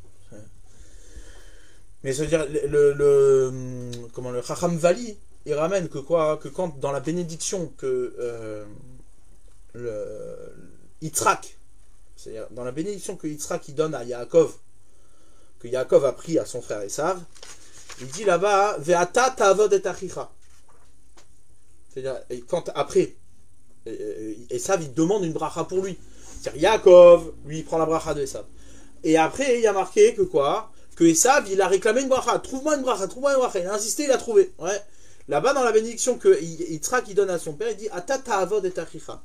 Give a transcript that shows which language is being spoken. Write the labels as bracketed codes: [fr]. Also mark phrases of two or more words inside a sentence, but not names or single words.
[fr] Mais ça veut dire, le Chacham Vali, il ramène que quoi, que quand dans la bénédiction que Yitzhak, c'est-à-dire dans la bénédiction que Yitzhak il donne à Yaakov, que Yaakov a pris à son frère Esav, il dit là-bas, [he] ואתה תעבוד את אחיך. [fr] C'est-à-dire, quand après, Esav, il demande une bracha pour lui. C'est-à-dire, Yaakov, lui, il prend la bracha de Esav. Et après, il y a marqué que quoi? Que Esav, il a réclamé une bracha. Trouve-moi une bracha, trouve-moi une bracha. Il a insisté, il a trouvé. Ouais. Là-bas, dans la bénédiction que Yitzhak, il donne à son père, il dit, [he] אתה תעבוד את אחיך.